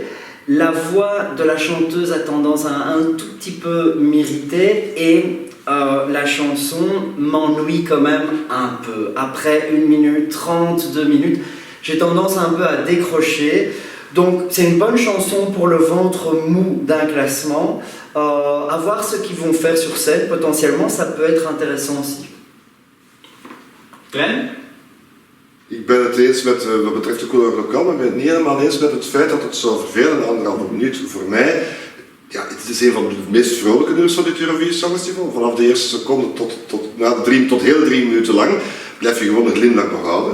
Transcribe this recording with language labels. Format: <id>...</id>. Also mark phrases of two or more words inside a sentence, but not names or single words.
<fr>La voix de la chanteuse a tendance à un tout petit peu m'irriter et la chanson m'ennuie quand même un peu. Après 1 minute 30, 2 minutes, j'ai tendance un peu à décrocher. Donc c'est une bonne chanson pour le ventre mou d'un classement. À voir ce qu'ils vont faire sur scène, potentiellement ça peut être intéressant aussi. Glenn?</fr> <nl>Ik ben het eens met wat betreft de couleur lokaal, maar ik ben het niet helemaal eens met het feit dat het zou vervelen, 1,5 minuut. Voor mij, ja, het is een van de meest vrolijke nummers van dit Eurovisie Songfestival. Vanaf de eerste seconde tot heel 3 minuten lang blijf je gewoon een glimlach behouden.</nl>